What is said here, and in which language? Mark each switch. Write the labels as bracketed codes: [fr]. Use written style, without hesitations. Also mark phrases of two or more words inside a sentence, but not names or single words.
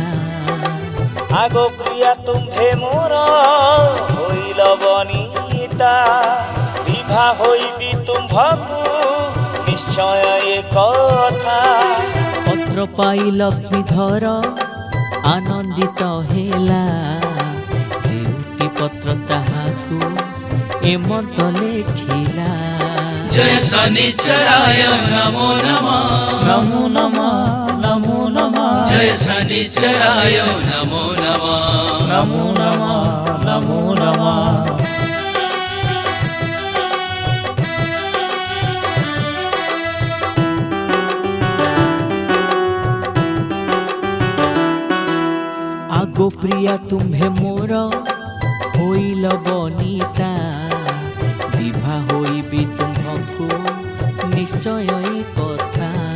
[or] ଆଗ ପ୍ରିୟା ତୁମ୍ଭେ ମୋର ହୋଇଲ ବନିତା, ବିଭା ହୋଇବି ତୁମ୍ଭକୁ ନିଶ୍ଚୟ ଏ କଥା। ପତ୍ର ପାଇ ଲକ୍ଷ୍ମୀଧର ଆନନ୍ଦିତ ହେଲା, ଏମନ୍ତ ଲେଖିଲା। [sa] जय शनिश्चराय नमो नमः नमो नमः नमो नमः जय शनिश्चराय नमो नमः नमो नमः नमो नमः [or] ଆଗୋ ପ୍ରିୟା ତୁମ୍ଭେ ମୋର ହୋଇଲ ବନିତା ବିବାହ ହୋଇବି ତୁମକୁ ନିଶ୍ଚୟ ଏ କଥା।